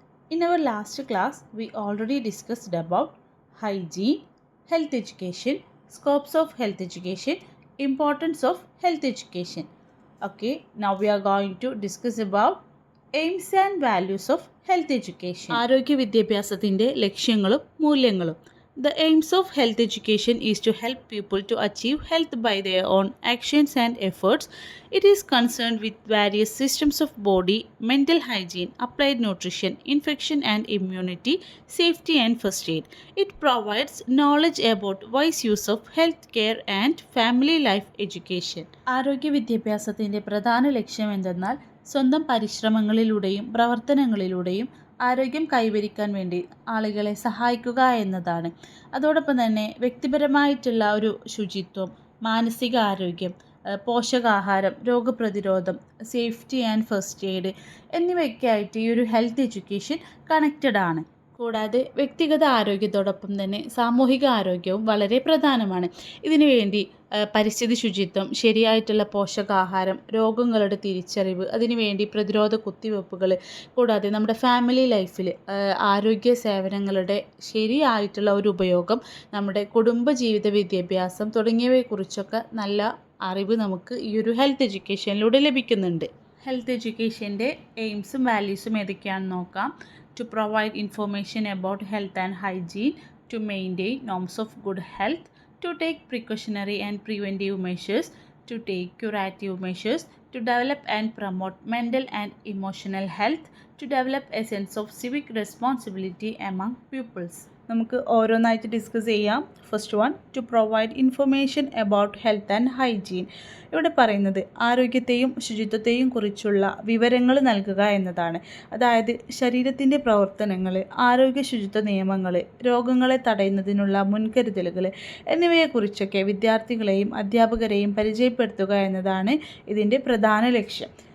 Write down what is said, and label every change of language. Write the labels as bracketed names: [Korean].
[English] In our last class, we already discussed about hygiene, health education, scopes of health education, importance of health education. Okay, now we are going to discuss about aims and values of health education. [Malayalam] ആരോഗ്യ വിദ്യാഭ്യാസത്തിൻ്റെ ലക്ഷ്യങ്ങളും മൂല്യങ്ങളും. [English] The aims of health education is to help people to achieve health by their own actions and efforts. It is concerned with various systems of body, mental hygiene, applied nutrition, infection and immunity, safety and first aid. It provides knowledge about wise use of health care and family life education. [Malayalam] ആരോഗ്യ വിദ്യാഭ്യാസത്തിൻ്റെ പ്രധാന ലക്ഷ്യം എന്തെന്നാൽ സ്വന്തം പരിശ്രമങ്ങളിലൂടെയും പ്രവർത്തനങ്ങളിലൂടെയും ആരോഗ്യം കൈവരിക്കാൻ വേണ്ടി ആളുകളെ സഹായിക്കുക എന്നതാണ്. അതോടൊപ്പം തന്നെ വ്യക്തിപരമായിട്ടുള്ള ഒരു ശുചിത്വം, മാനസിക ആരോഗ്യം, പോഷകാഹാരം, രോഗപ്രതിരോധം, [English] safety and first aid [Malayalam] എന്നിവയൊക്കെ ആയിട്ട് ഈ ഒരു ഹെൽത്ത് എഡ്യൂക്കേഷൻ കണക്റ്റഡ് ആണ്. കൂടാതെ വ്യക്തിഗത ആരോഗ്യത്തോടൊപ്പം തന്നെ സാമൂഹിക ആരോഗ്യവും വളരെ പ്രധാനമാണ്. ഇതിനുവേണ്ടി പരിസ്ഥിതി ശുചിത്വം, ശരിയായിട്ടുള്ള പോഷകാഹാരം, രോഗങ്ങളുടെ തിരിച്ചറിവ്, അതിനുവേണ്ടി പ്രതിരോധ കുത്തിവയ്പ്പുകൾ, കൂടാതെ നമ്മുടെ ഫാമിലി ലൈഫിൽ ആരോഗ്യ സേവനങ്ങളുടെ ശരിയായിട്ടുള്ള ഒരു ഉപയോഗം, നമ്മുടെ കുടുംബജീവിത വിദ്യാഭ്യാസം തുടങ്ങിയവയെക്കുറിച്ചൊക്കെ നല്ല അറിവ് നമുക്ക് ഈ ഒരു ഹെൽത്ത് എഡ്യൂക്കേഷനിലൂടെ ലഭിക്കുന്നുണ്ട്. ഹെൽത്ത് എഡ്യൂക്കേഷൻ്റെ എയിംസും വാല്യൂസും ഏതൊക്കെയാണെന്ന് നോക്കാം. [English] To provide information about health and hygiene, to maintain norms of good health, to take precautionary and preventive measures, to take curative measures, to develop and promote mental and emotional health, to develop a sense of civic responsibility among pupils. [Malayalam] നമുക്ക് ഓരോന്നായിട്ട് discuss ചെയ്യാം. [English] First one, to provide information about health and hygiene. [Malayalam] ഇവിടെ പറയുന്നത് ആരോഗ്യത്തെയും ശുചിത്വത്തെയും കുറിച്ചുള്ള വിവരങ്ങൾ നൽകുക എന്നതാണ്. അതായത് ശരീരത്തിൻ്റെ പ്രവർത്തനങ്ങൾ, ആരോഗ്യ ശുചിത്വ നിയമങ്ങൾ, രോഗങ്ങളെ തടയുന്നതിനുള്ള മുൻകരുതലുകൾ എന്നിവയെക്കുറിച്ചൊക്കെ വിദ്യാർത്ഥികളെയും അധ്യാപകരെയും പരിചയപ്പെടുത്തുക എന്നതാണ് ഇതിൻ്റെ പ്രധാന ലക്ഷ്യം.